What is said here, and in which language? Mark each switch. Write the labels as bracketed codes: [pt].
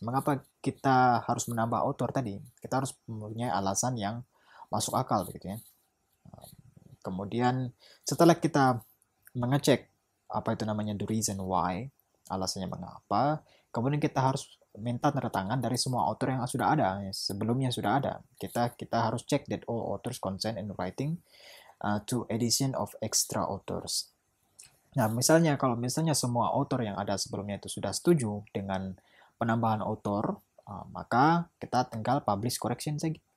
[id] Mengapa kita harus menambah author tadi? Kita harus mempunyai alasan yang masuk akal begitu ya. Kemudian setelah kita mengecek apa itu namanya the reason why, alasannya mengapa, kemudian kita harus minta tanda tangan dari semua author yang sudah ada, sebelumnya sudah ada. [en] Kita harus cek that all authors consent in writing to edition of extra authors. [id] Nah, kalau misalnya semua author yang ada sebelumnya itu sudah setuju dengan penambahan author, maka kita tinggal publish correction saja.